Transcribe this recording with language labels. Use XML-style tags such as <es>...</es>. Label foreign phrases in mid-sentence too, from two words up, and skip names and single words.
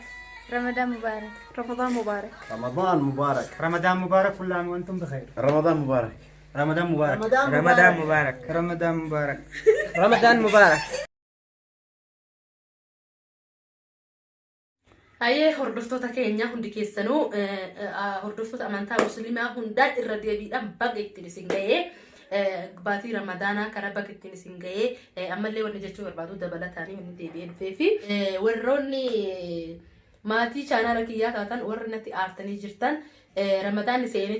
<ar>رمضان مبارك. رمضان مبارك. رمضان مبارك. رمضان مبارك كل عام وأنتم بخير. رمضان مبارك. رمضان مبارك. رمضان مبارك. رمضان مبارك. رمضان مبارك.</ar> <om>Aye hordoftoota keenya hundi keessanuu hordoftoota amantaa musliimaa hundaa irra deebiidhaan baga ittiin isin ga'ee baatii ramadaanaa karaa baga ittiin isin ga'ee ammallee wanni jechuu barbaadu dabalataanii wanni deebi'ee dhufee fi warroonni maatii chaanaala kiyyaa taatan warri natti aartanii jirtan ramadaanni seenet</om>